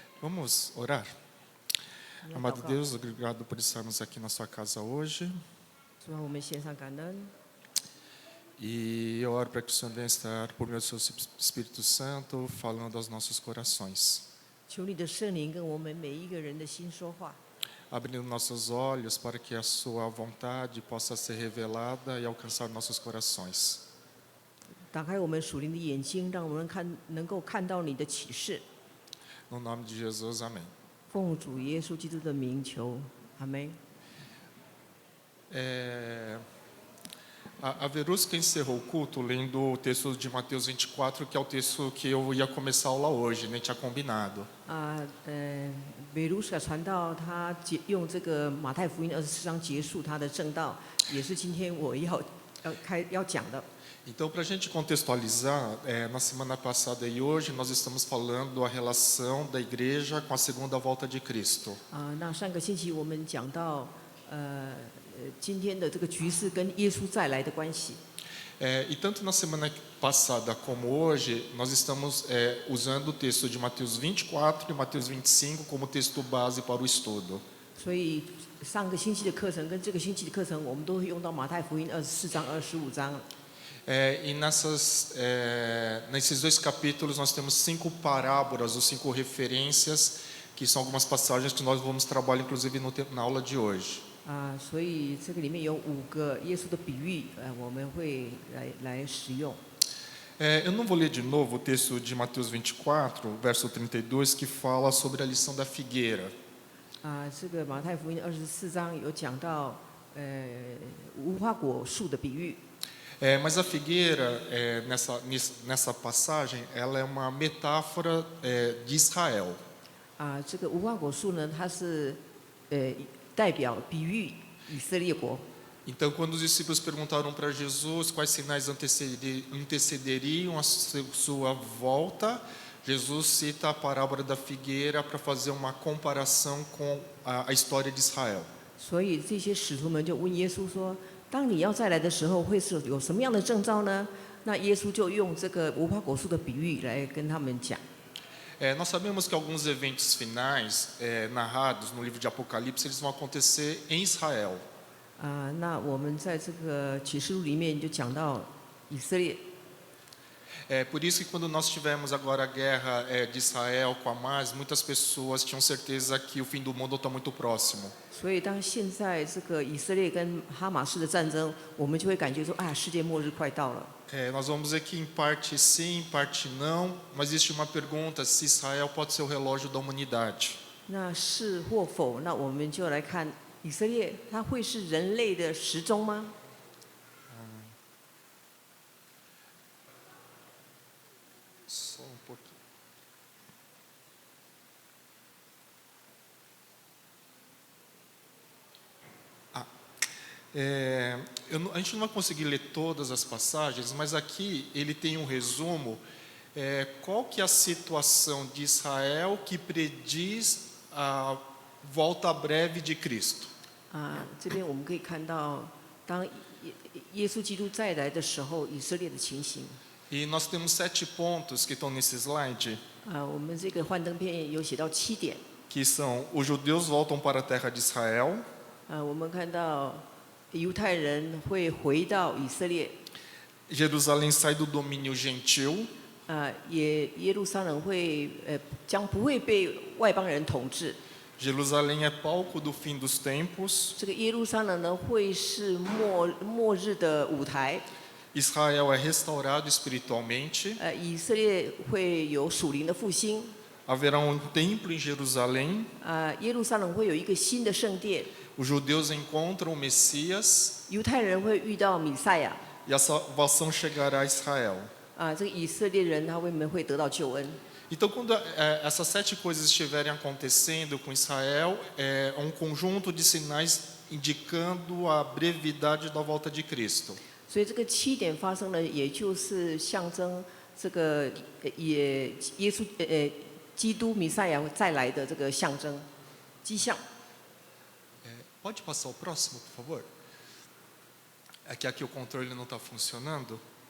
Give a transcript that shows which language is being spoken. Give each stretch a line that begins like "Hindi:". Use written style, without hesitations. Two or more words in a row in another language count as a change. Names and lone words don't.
Portuguese: Vamos orar? Amado Deus, obrigado por estarmos aqui na sua casa hoje.
Chinese: 主啊，我们献上感恩，
Portuguese: E eu oro para que o Senhor venha estar, por meio do seu Espírito Santo, falando aos nossos corações.
Chinese: 求你的圣灵跟我们每一个人的心说话，
Portuguese: Abrindo nossos olhos para que a sua vontade possa ser revelada e alcançar nossos corações.
Chinese: 打开我们属灵的眼睛，让我们能够看到你的启示。
Portuguese: No nome de Jesus, amém.
Chinese: 奉主耶稣基督的名求，阿门。
Portuguese: A Verusca encerrou o culto lendo o texto de Mateus 24, que é o texto que eu ia começar a aula hoje, nem tinha combinado.
Chinese: 美卢卡传道他用这个马太福音24章结束他的正道，也是今天我要讲的。
Portuguese: Então, para a gente contextualizar, na semana passada e hoje nós estamos falando a relação da igreja com a segunda volta de Cristo.
Chinese: 那上个星期我们讲到今天的这个局势跟耶稣再来的关系。
Portuguese: E tanto na semana passada como hoje, nós estamos usando o texto de Mateus 24 e Mateus 25 como texto base para o estudo.
Chinese: 所以上个星期的课程跟这个星期的课程，我们都会用到马太福音24章、25章。
Portuguese: E nesses dois capítulos nós temos 5 parábolas ou 5 referências, que são algumas passagens que nós vamos trabalhar inclusive na aula de hoje.
Chinese: 所以这个里面有5个耶稣的比喻，我们会来使用。
Portuguese: Eu não vou ler de novo o texto de Mateus 24, verso 32, que fala sobre a lição da figueira.
Chinese: 这个马太福音24章有讲到无花果树的比喻。
Portuguese: Mas a figueira, nessa passagem, ela é uma metáfora de Israel.
Chinese: 这个无花果树呢，它是代表比喻以色列国。
Portuguese: Então, quando os discípulos perguntaram para Jesus quais sinais antecederiam a sua volta, Jesus cita a parábola da figueira para fazer uma comparação com a história de Israel.
Chinese: 所以这些使徒们就问耶稣说：“当你要再来的时候，会是有什么样的征兆呢？” 那耶稣就用这个无花果树的比喻来跟他们讲。
Portuguese: Nós sabemos que alguns eventos finais narrados no livro de Apocalipse eles vão acontecer em Israel.
Chinese: 那我们在这个启示录里面就讲到以色列。
Portuguese: Por isso que quando nós tivemos agora a guerra de Israel com Hamas, muitas pessoas tinham certeza que o fim do mundo está muito próximo.
Chinese: 所以当现在这个以色列跟哈马斯的战争，我们就会感觉说，世界末日快到了。
Portuguese: Nós vamos ver que em parte sim, em parte não, mas existe uma pergunta se Israel pode ser o relógio da humanidade.
Chinese: 那是或否？那我们就来看以色列，它会是人类的时钟吗？
Portuguese: Só um pouquinho. A gente não vai conseguir ler todas as passagens, mas aqui ele tem um resumo. Qual que é a situação de Israel que prediz a volta breve de Cristo?
Chinese: 这边我们可以看到，当耶稣基督再来的时候，以色列的情形。
Portuguese: E nós temos 7 pontos que estão nesse slide.
Chinese: 我们这个幻灯片有写到7点。
Portuguese: Que são os judeus voltam para a terra de Israel.
Chinese: 我们看到犹太人会回到以色列。
Portuguese: Jerusalém sai do domínio gentil.
Chinese: 耶路撒冷将不会被外邦人统治。
Portuguese: Jerusalém é palco do fim dos tempos.
Chinese: 这个耶路撒冷呢，会是末日的舞台。
Portuguese: Israel é restaurado espiritualmente.
Chinese: 以色列会有属灵的复兴。
Portuguese: Haverá um templo em Jerusalém.
Chinese: 耶路撒冷会有一个新的圣殿。
Portuguese: Os judeus encontram o Messias.
Chinese: 犹太人会遇到弥赛亚。
Portuguese: E a salvação chegará a Israel.
Chinese: 这个以色列人他们会得到救恩。
Portuguese: Então, quando essas 7 coisas estiverem acontecendo com Israel, é um conjunto de sinais indicando a brevidade da volta de Cristo.
Chinese: 所以这个7点发生了，也就是象征这个耶稣基督弥赛亚再来的这个象征迹象。
Portuguese: Pode passar o próximo, por favor? É que aqui o controle não está funcionando.